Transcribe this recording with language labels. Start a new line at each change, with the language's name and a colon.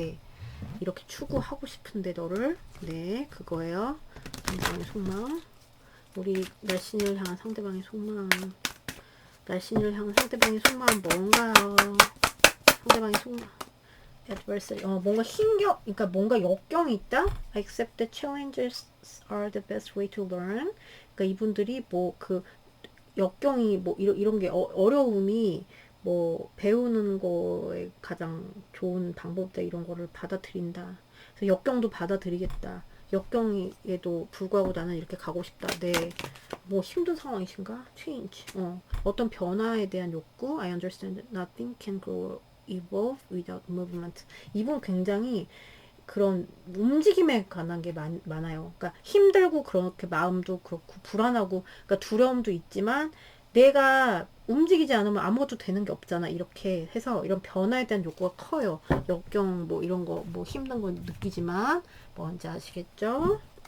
Korean: 네, 이렇게 추구하고 싶은데 너를, 네, 그거예요. 상대방의 속마음. 우리 날씬이를 향한 상대방의 속마음. 날씬이를 향한 상대방의 속마음 뭔가요? 상대방의 속마음. adversary. 뭔가 그러니까 뭔가 역경이 있다.
English: I accept that challenges are the best way to learn.
Korean: 그러니까 이분들이 뭐 그 역경이 뭐 이런 게 어려움이 뭐 배우는 거에 가장 좋은 방법이다. 이런 거를 받아들인다. 그래서 역경도 받아들이겠다. 역경에도 불구하고 나는 이렇게 가고 싶다. 네. 뭐 힘든 상황이신가? change. 어떤 변화에 대한 욕구.
English: I understand that nothing can grow evolve without movement.
Korean: 이분 굉장히 그런 움직임에 관한 게 많아요. 그러니까 힘들고 그렇게 마음도 그렇고 불안하고, 그러니까 두려움도 있지만 내가 움직이지 않으면 아무것도 되는 게 없잖아. 이렇게 해서 이런 변화에 대한 욕구가 커요. 역경 뭐 이런 거 뭐 힘든 거 느끼지만 뭔지 아시겠죠?